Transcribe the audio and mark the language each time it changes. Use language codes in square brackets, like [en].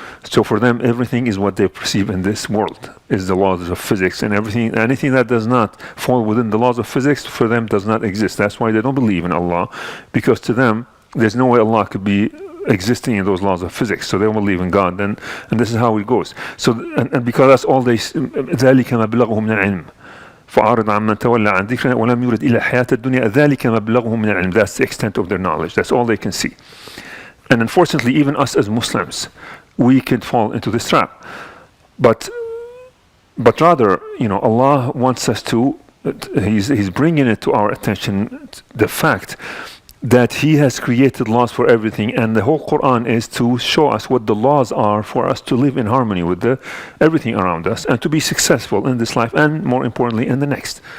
[en] So for them, everything is what they perceive in this world, is the laws of physics, and anything that does not fall within the laws of physics, for them does not exist. That's why they don't believe in Allah, because to them, there's no way Allah could be existing in those laws of physics. So they don't believe in God, and this is how it goes. So and because that's all they [ar] ذلك مبلغهم من العلم فأعرض عمن تولى عن ذكرنا ولم يرد إلى حياة الدنيا ذلك مبلغهم من العلم. [en] That's the extent of their knowledge. That's all they can see. And unfortunately, even us as Muslims, we can fall into this trap. But but rather, Allah wants us to, He's bringing it to our attention, the fact that He has created laws for everything, and the whole Quran is to show us what the laws are for us to live in harmony with everything around us and to be successful in this life and, more importantly, in the next.